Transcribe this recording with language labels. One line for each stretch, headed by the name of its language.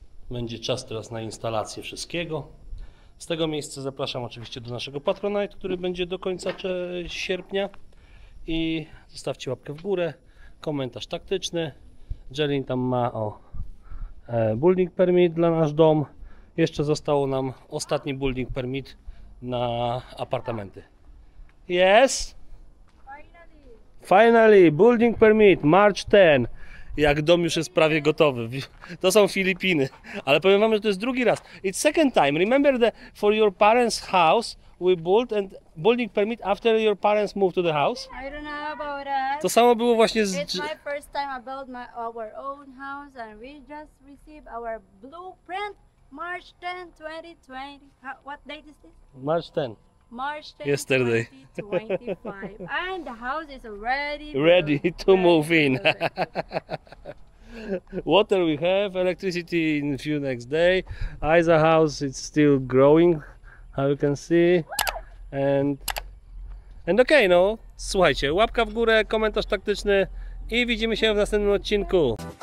Polish: Będzie czas teraz na instalację wszystkiego. Z tego miejsca zapraszam oczywiście do naszego Patronite, który będzie do końca sierpnia. I zostawcie łapkę w górę, komentarz taktyczny. Jelin tam ma building permit dla nasz dom. Jeszcze zostało nam ostatni building permit na apartamenty.
English: Yes? Finally, building permit, March 10.
Polish: Jak dom już jest prawie gotowy. To są Filipiny. Ale powiem wam, że to jest drugi raz.
English: It's second time. Remember that for your parents' house we built and building permit after your parents moved to the house? I don't know about that.
Polish: To samo było właśnie z...
English: It's my first time I built our own house and we just received our blueprint March 10, 2020. What date is this? March 10. March 10, Yesterday. 2025. And the house is already Ready built. to move in. Ready. Water we have, electricity in few next day. Isa house it's still growing, how you can see. And okay,
Polish: no. Słuchajcie, łapka w górę, komentarz taktyczny i widzimy się w następnym odcinku.